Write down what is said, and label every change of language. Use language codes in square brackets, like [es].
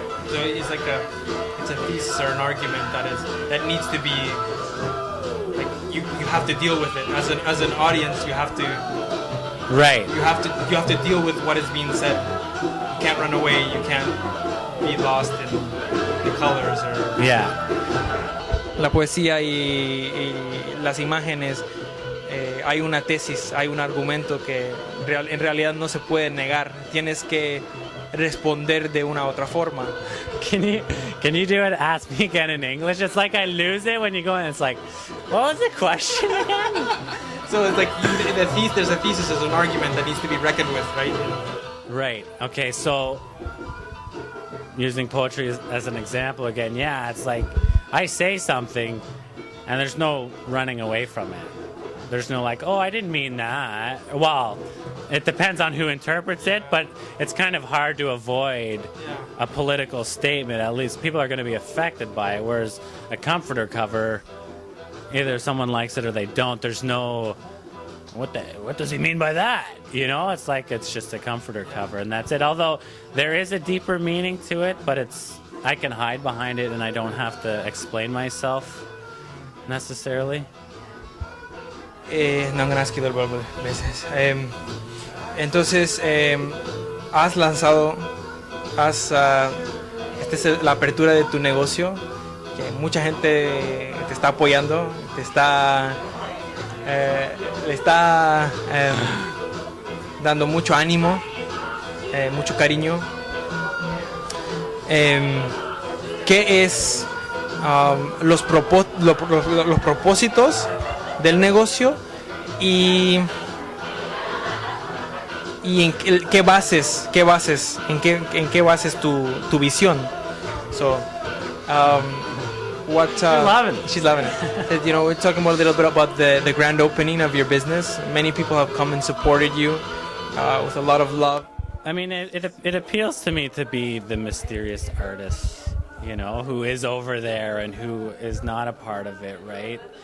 [en] So it's like it's a thesis or an argument that needs to be like you have to deal with it as an audience. You have to. Right. You have to deal with what is being said. You can't run away. You can't be lost in the colors or. Yeah. [es] La poesía y las imágenes, hay una tesis, hay un argumento que en realidad no se puede negar. Tienes que responder de una otra forma. [en] Can you do it? Ask me again in English. It's like I lose it when you go in. It's like, what was the question again? So it's like there's a thesis, there's an argument that needs to be reckoned with, right? Right. Okay. So using poetry as an example again, yeah, it's like I say something, and there's no running away from it. There's no like, oh, I didn't mean that. Well, it depends on who interprets it, but it's kind of hard to avoid a political statement. At least people are going to be affected by it, whereas a comforter cover, either someone likes it or they don't. There's no, what does he mean by that? You know, it's like it's just a comforter cover, and that's it. Although there is a deeper meaning to it, but I can hide behind it, and I don't have to explain myself necessarily. [es] No han nacido el verbo veces. Entonces, has lanzado, esta es la apertura de tu negocio, que mucha gente te está apoyando, le está dando mucho ánimo, mucho cariño. ¿Qué es los propósitos del negocio y en qué bases tu visión? [en] So, she's loving it. You know, we're talking a little bit about the grand opening of your business. Many people have come and supported you with a lot of love. I mean, it appeals to me to be the mysterious artist, you know, who is over there and who is not a part of it, right?